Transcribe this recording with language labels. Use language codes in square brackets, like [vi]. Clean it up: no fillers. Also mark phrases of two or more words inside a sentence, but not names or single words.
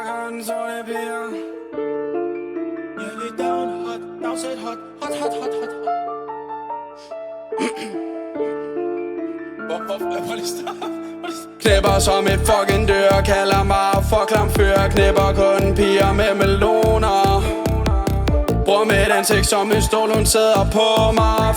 [da] sådan, så det bliver. Jeg er lige down, [en] hot, downside hot, hot, hot, hot, hot, hot. [da] Prøv lige stop. Knæpper som et fucking dør, kalder mig for klamfører. Knæpper kun piger med meloner. Bror med et ansigt som en stol, hun sidder på mig.